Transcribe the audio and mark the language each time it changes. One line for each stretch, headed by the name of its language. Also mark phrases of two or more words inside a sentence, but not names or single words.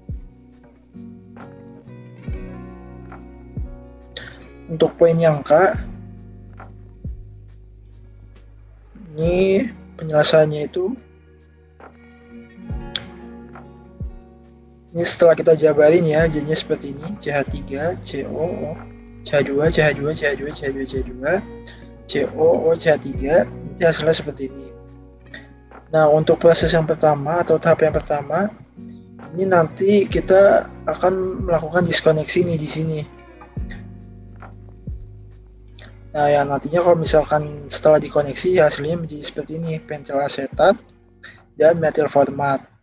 Indonesian: Untuk poin yang K, ini penjelasannya itu ini setelah kita jabarin ya, jadinya seperti ini: CH3, CO, CH2, CH2, CH2, CH2, CH2, CO, CH3. Nanti hasilnya seperti ini. Nah, untuk proses yang pertama atau tahap yang pertama, ini nanti kita akan melakukan diskoneksi nih di sini. Nah, yang nantinya kalau misalkan setelah dikoneksi hasilnya menjadi seperti ini: pentil asetat dan metil format.